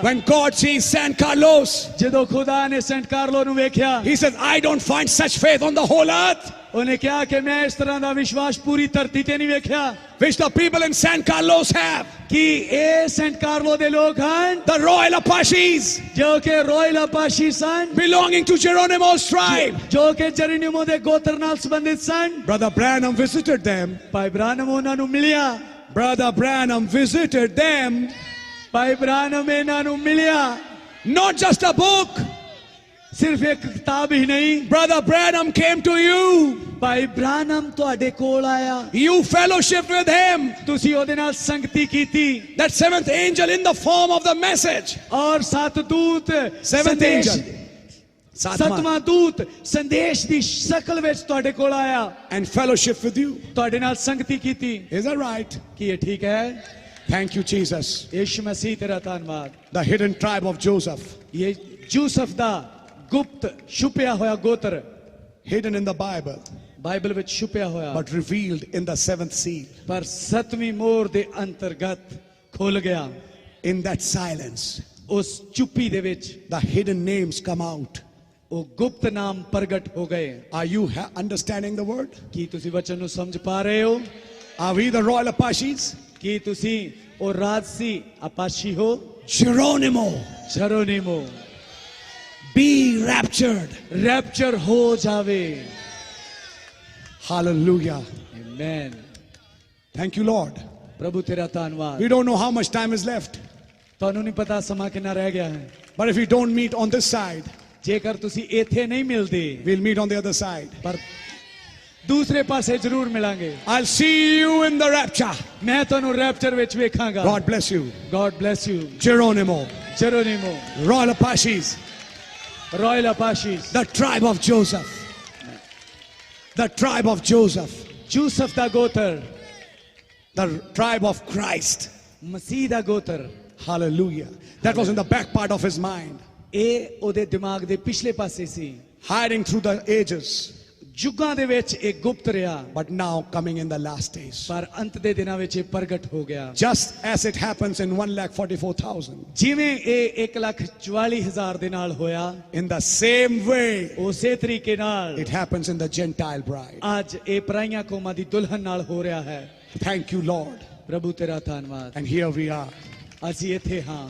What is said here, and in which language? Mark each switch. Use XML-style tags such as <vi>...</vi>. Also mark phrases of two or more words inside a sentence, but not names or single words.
<en>When God sees San Carlos,</en> <pa>ਜਦੋਂ ਖੁਦਾ ਨੇ ਸੈਂਟ ਕਾਰਲੋ ਨੂੰ ਵੇਖਿਆ,</pa> <en>He says, I don't find such faith on the whole earth.</en> <pa>ਉਹਨੇ ਕਿਹਾ ਕਿ ਮੈਂ ਇਸ ਤਰ੍ਹਾਂ ਦਾ ਵਿਸ਼ਵਾਸ ਪੂਰੀ ਧਰਤੀ ਤੇ ਨਹੀਂ ਵੇਖਿਆ</pa> <en>which the people in San Carlos have.</en> <pa>ਕਿ ਇਹ ਸੈਂਟ ਕਾਰਲੋ ਦੇ ਲੋਕ ਹਨ,</pa> <en>The royal Apaches,</en> <pa>ਜੋ ਕਿ</pa> <en>royal Apache</en> <pa>ਸਨ,</pa> <en>belonging to Geronimo's tribe.</en> <pa>ਜੋ ਕਿ ਜੈਰੋਨੀਮੋ ਦੇ ਗੋਤਰ ਨਾਲ ਸੰਬੰਧਿਤ ਸਨ।</pa> <en>Brother Branham visited them.</en> <pa>ਭਾਈ ਬ੍ਰਾਨਮ ਉਹਨਾਂ ਨੂੰ ਮਿਲਿਆ।</pa> <en>Brother Branham visited them.</en> <pa>ਭਾਈ ਬ੍ਰਾਨਮ ਇਹਨਾਂ ਨੂੰ ਮਿਲਿਆ।</pa> <en>Not just a book,</en> <pa>ਸਿਰਫ ਇੱਕ ਕਿਤਾਬ ਹੀ ਨਹੀਂ,</pa> <en>Brother Branham came to you.</en> <pa>ਭਾਈ ਬ੍ਰਾਨਮ ਤੁਹਾਡੇ ਕੋਲ ਆਇਆ,</pa> <en>You fellowshiped with him.</en> <pa>ਤੁਸੀਂ ਉਹਦੇ ਨਾਲ ਸੰਗਤੀ ਕੀਤੀ,</pa> <en>That seventh angel in the form of the message.</en> <pa>ਔਰ ਸੱਤ ਦੂਤ</pa> <en>Seventh</en> <pa>ਸੰਦੇਸ਼,</pa> <en>angel.</en> <pa>ਸੱਤਵਾਂ ਦੂਤ ਸੰਦੇਸ਼ ਦੀ ਸ਼ਕਲ ਵਿੱਚ ਤੁਹਾਡੇ ਕੋਲ ਆਇਆ,</pa> <en>And fellowship with you.</en> <pa>ਤੁਹਾਡੇ ਨਾਲ ਸੰਗਤੀ ਕੀਤੀ।</pa> <en>Is that right?</en> <pa>ਕੀ ਇਹ ਠੀਕ ਹੈ?</pa> <en>Thank you, Jesus.</en> <pa>ਯਿਸੂ ਮਸੀਹ ਤੇਰਾ ਧੰਨਵਾਦ।</pa> <en>The hidden tribe of Joseph.</en> <pa>ਇਹ ਯੂਸਫ ਦਾ ਗੁਪਤ ਛੁਪਿਆ ਹੋਇਆ ਗੋਤਰ,</pa> <en>Hidden in the Bible,</en> <pa>ਬਾਈਬਲ ਵਿੱਚ ਛੁਪਿਆ ਹੋਇਆ,</pa> <en>but revealed in the seventh seal.</en> <pa>ਪਰ ਸੱਤਵੀਂ ਮੋਹਰ ਦੇ ਅੰਤਰਗਤ ਖੁੱਲ ਗਿਆ।</pa> <en>In that silence,</en> <pa>ਉਸ ਚੁੱਪੀ ਦੇ ਵਿੱਚ</pa> <en>the hidden names come out.</en> <pa>ਉਹ ਗੁਪਤ ਨਾਮ ਪ੍ਰਗਟ ਹੋ ਗਏ।</pa> <en>Are you understanding the word?</en> <pa>ਕੀ ਤੁਸੀਂ ਵਚਨ ਨੂੰ ਸਮਝ ਪਾ ਰਹੇ ਹੋ?</pa> <en>Are we the royal Apaches?</en> <pa>ਕੀ ਤੁਸੀਂ ਉਹ ਰਾਜਸੀ ਅਪਾਸ਼ੀ ਹੋ?</pa> <en>Geronimo,</en> <pa>ਜੈਰੋਨੀਮੋ,</pa> <en>be raptured.</en> <pa>ਰੈਪਚਰ ਹੋ ਜਾਵੇ।</pa> <en>Hallelujah.</en> <pa>ਆਮੇਨ।</pa> <en>Thank you, Lord.</en> <pa>ਪ੍ਰਭੂ ਤੇਰਾ ਧੰਨਵਾਦ।</pa> <en>We don't know how much time is left,</en> <pa>ਤੁਹਾਨੂੰ ਨਹੀਂ ਪਤਾ ਸਮਾਂ ਕਿੰਨਾ ਰਹਿ ਗਿਆ ਹੈ,</pa> <en>but if we don't meet on this side,</en> <pa>ਜੇਕਰ ਤੁਸੀਂ ਇੱਥੇ ਨਹੀਂ ਮਿਲਦੇ</pa> <en>we'll meet on the other side.</en> <pa>ਪਰ ਦੂਸਰੇ ਪਾਸੇ ਜ਼ਰੂਰ ਮਿਲਾਂਗੇ।</pa> <en>I'll see you in the rapture.</en> <pa>ਮੈਂ ਤੁਹਾਨੂੰ ਰੈਪਚਰ ਵਿੱਚ ਵੇਖਾਂਗਾ।</pa> <en>God bless you. God bless you। Geronimo,</en> <pa>ਜੈਰੋਨੀਮੋ,</pa> <en>royal Apaches, royal Apaches, the tribe of Joseph. The tribe of Joseph,</en> <pa>ਯੂਸਫ ਦਾ ਗੋਤਰ,</pa> <en>the tribe of Christ.</en> <pa>ਮਸੀਹ ਦਾ ਗੋਤਰ।</pa> <en>Hallelujah. That was in the back part of his mind,</en> <pa>ਇਹ ਉਹਦੇ ਦਿਮਾਗ ਦੇ ਪਿਛਲੇ ਪਾਸੇ ਸੀ।</pa> <en>hiding through the ages,</en> <pa>ਯੁੱਗਾਂ ਦੇ ਵਿੱਚ ਇਹ ਗੁਪਤ ਰਿਹਾ,</pa> <en>but now coming in the last days.</en> <pa>ਪਰ ਅੰਤ ਦੇ ਦਿਨਾਂ ਵਿੱਚ ਇਹ ਪ੍ਰਗਟ ਹੋ ਗਿਆ।</pa> <en>Just as it happens in 1,44,000.</en> <pa>ਜਿਵੇਂ ਇਹ 1,44,000 ਦੇ ਨਾਲ ਹੋਇਆ,</pa> <en>In the same way,</en> <pa>ਉਸੇ ਤਰੀਕੇ ਨਾਲ</pa> <en>it happens in the Gentile bride.</en> <pa>ਅੱਜ ਇਹ ਪਰਾਈਆਂ ਕੌਮਾਂ ਦੀ ਦੁਲਹਨ ਨਾਲ ਹੋ ਰਿਹਾ ਹੈ।</pa> <en>Thank you, Lord.</en> <pa>ਪ੍ਰਭੂ ਤੇਰਾ ਧੰਨਵਾਦ।</pa> <en>And here we are.</en> <pa>ਅਸੀਂ ਇੱਥੇ ਹਾਂ।</pa>